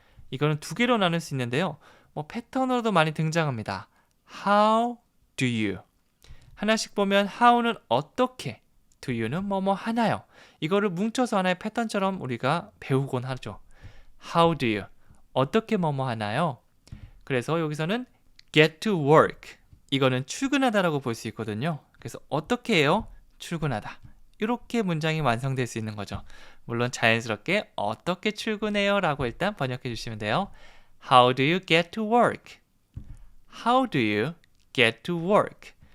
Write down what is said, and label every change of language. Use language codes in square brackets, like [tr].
[ko] 이거는 두 개로 나눌 수 있는데요. 뭐 패턴으로도 많이 등장합니다. [en] How do you? [ko] 하나씩 보면 how는 어떻게, do you는 뭐뭐 하나요? 이거를 뭉쳐서 하나의 패턴처럼 우리가 배우곤 하죠. [en] How do you? [ko] 어떻게 뭐뭐 하나요? 그래서 여기서는 [en] get to work. [ko] 이거는 출근하다라고 볼 수 있거든요. 그래서 어떻게 해요? 출근하다. 이렇게 문장이 완성될 수 있는 거죠. 물론 자연스럽게 어떻게 출근해요? 라고 일단 번역해 주시면 돼요. [en] How do you get to work? How do you get to work?